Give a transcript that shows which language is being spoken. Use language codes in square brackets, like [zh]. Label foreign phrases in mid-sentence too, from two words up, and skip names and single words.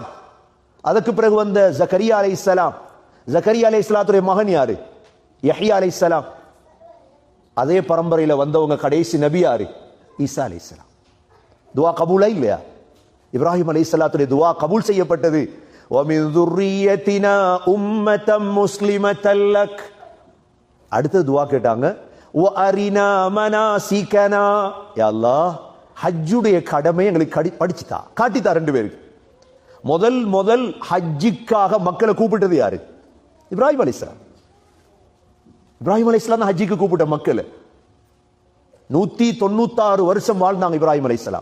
[ta] அதுக்கு பிறகு வந்த ஜக்கரியா அலைஹிஸ்ஸலாம். ஜக்கரியா அலைஹிஸ்ஸலாத்துடைய மகன் யாரு? யஹ்யா அலைஹிஸ்ஸலாம். அதே பரம்பரையில வந்தவங்க கடைசி நபி யாரு? ஈசா அலைஹிஸ்ஸலாம். துஆ கபூலா இல்லையா? இப்ராஹிம் அலைஹிஸ்ஸலாத்துடைய துஆ கபூல் செய்யப்பட்டது. [ar] وَمِنْ ذُرِّيَّتِنَا أُمَّةً مُسْلِمَةً لَكَ. [ta] அடுத்து துஆ கேட்டாங்க, [ar] وَأَرِنَا مَنَاسِكَنَا. [ta] யா அல்லாஹ், ஹஜ்ஜுடைய கடமை எங்களுக்கு படிச்சுதா, காட்டித்தா. ரெண்டு பேருக்கு முதல் ஹஜ்ஜிக்காக மக்களை கூப்பிட்டது யாரு? இப்ராஹிம் அலைஹிஸ்ஸலாம். இப்ராஹிம் அலைஹிஸ்ஸலாம் தான் ஹஜ்ஜிக்கு கூப்பிட்ட மக்கள். 196 வருஷம் வாழ்ந்தாங்க இப்ராஹிம் அலைஹிஸ்ஸலாம்.